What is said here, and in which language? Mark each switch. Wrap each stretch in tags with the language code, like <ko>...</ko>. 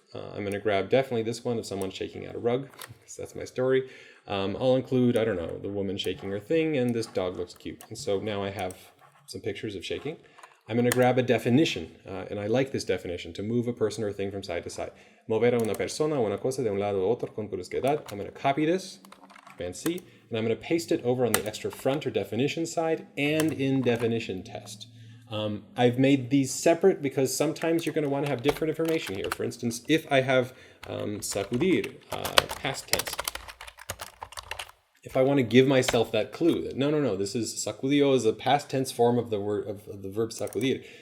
<en>I'm going to grab definitely this one of someone shaking out a rug, because that's my story. I'll include, I don't know, the woman shaking her thing, and this dog looks cute. And so now I have some pictures of shaking. I'm going to grab a definition, and I like this definition, to move a person or thing from side to side.</en> <es>Mover a una persona o una cosa de un lado a otro con brusquedad.</es> <en>I'm going to copy this, Command C, and I'm going to paste it over on the extra front or definition side and in definition test. I've made these separate because sometimes you're going to want to have different information here. For instance, if I have sacudir, past tense, if I want to give myself that clue that no, this is sacudió is a past tense form of the word of the verb sacudir.</en>